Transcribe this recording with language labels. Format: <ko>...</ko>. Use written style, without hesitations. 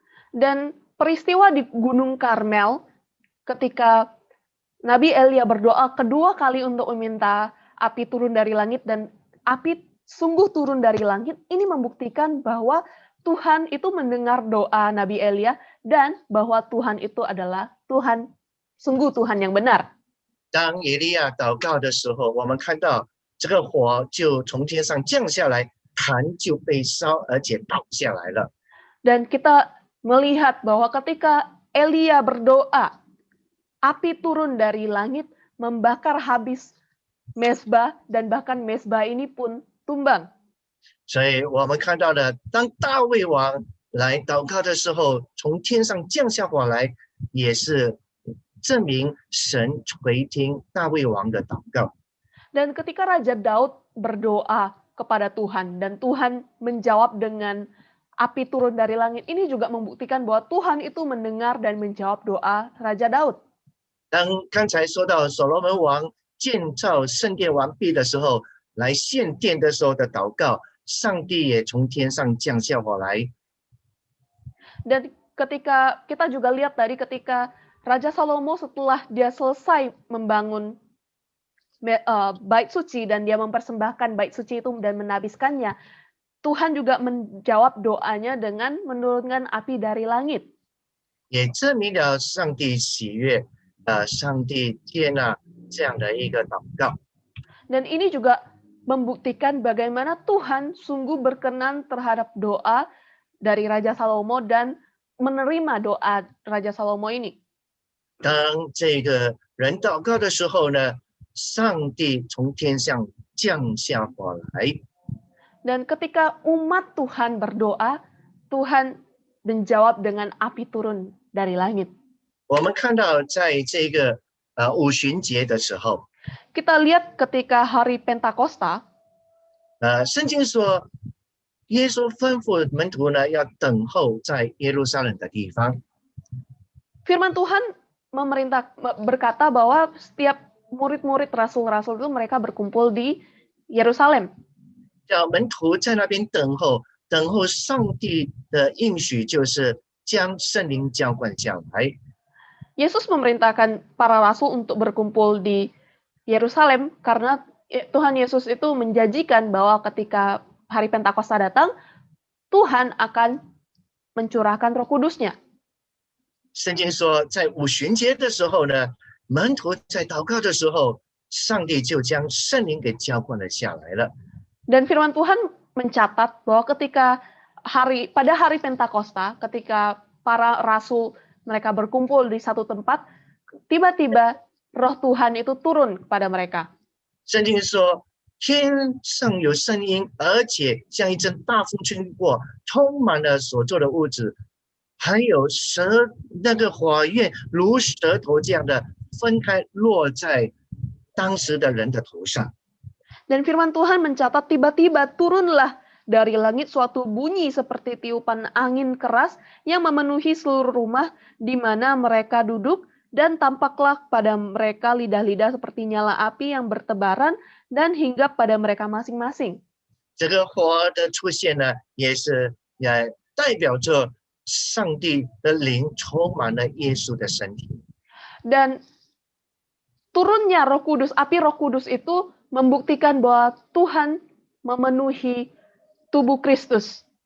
<id>Dan peristiwa di Gunung Karmel ketika Nabi Elia berdoa kedua kali untuk meminta api turun dari langit dan api sungguh turun dari langit, ini membuktikan bahwa Tuhan itu mendengar doa Nabi Elia dan bahwa Tuhan itu adalah Tuhan, sungguh Tuhan yang benar.</id> <zh>当以利亚祷告的时候，我们看到这个火就从天上降下来，坛就被烧，而且倒下来了。</zh> <id>Dan kita melihat bahwa ketika Elia berdoa, api turun dari langit membakar habis mezbah dan bahkan mezbah ini pun tumbang.</id> <zh>所以我们看到了，当大卫王来祷告的时候，从天上降下火来，也是证明神垂听大卫王的祷告。</zh> <id>Dan ketika Raja Daud berdoa kepada Tuhan dan Tuhan menjawab dengan api turun dari langit, ini juga membuktikan bahwa Tuhan itu mendengar dan menjawab doa Raja Daud.</id> <zh>当刚才说到所罗门王建造圣殿完毕的时候，来献殿的时候的祷告，上帝也从天上降下火来。</zh> <id>Dan ketika kita juga lihat dari ketika Raja Salomo setelah dia selesai membangun bait suci dan dia mempersembahkan bait suci itu dan menabiskannya, Tuhan juga menjawab doanya dengan menurunkan api dari langit.</id> <zh>也证明了上帝喜悦，上帝接纳这样的一个祷告。</zh> <id>Dan ini juga membuktikan bagaimana Tuhan sungguh berkenan terhadap doa dari Raja Salomo dan menerima doa Raja Salomo ini.</id> <zh>当这个人祷告的时候呢，上帝从天上降下火来。</zh> <id>Dan ketika umat Tuhan berdoa, Tuhan menjawab dengan api turun dari langit.</id> <zh>我们看到在这个五旬节的时候，</zh> <id>Kita lihat ketika hari Pentakosta,</id> <zh>圣经说，耶稣吩咐门徒呢要等候在耶路撒冷的地方。</zh> <id>firman Tuhan berkata bahwa setiap murid-murid rasul-rasul itu mereka berkumpul di Yerusalem.</id> <zh>叫门徒在那边等候，等候上帝的应许，就是将圣灵浇灌下来。</zh> <id>Yesus memerintahkan para rasul untuk berkumpul di Yerusalem karena Tuhan Yesus itu menjanjikan bahwa ketika hari Pentakosta datang, Tuhan akan mencurahkan Roh Kudus-Nya.</id> <zh>圣经说，在五旬节的时候呢，门徒在祷告的时候，上帝就将圣灵给浇灌了下来了。</zh> <id>Dan firman Tuhan mencatat bahwa ketika pada hari Pentakosta, ketika para rasul mereka berkumpul di satu tempat, tiba-tiba Roh Tuhan itu turun kepada mereka.</id> <zh>圣经说，天上有声音，而且像一阵大风吹过，充满了所做的物质，还有那个火焰如舌头这样的分开落在当时的人的头上。</zh> <id>Dan firman Tuhan mencatat tiba-tiba turunlah dari langit suatu bunyi seperti tiupan angin keras yang memenuhi seluruh rumah di mana mereka duduk, dan tampaklah pada mereka lidah-lidah seperti nyala api yang bertebaran dan hinggap pada mereka masing-masing.</id> <zh>这个火的出现呢，也代表着上帝的灵充满了耶稣的身体。</zh> <id>Dan turunnya Roh Kudus, api Roh Kudus itu membuktikan bahwa Tuhan memenuhi tubuh Kristus.</id>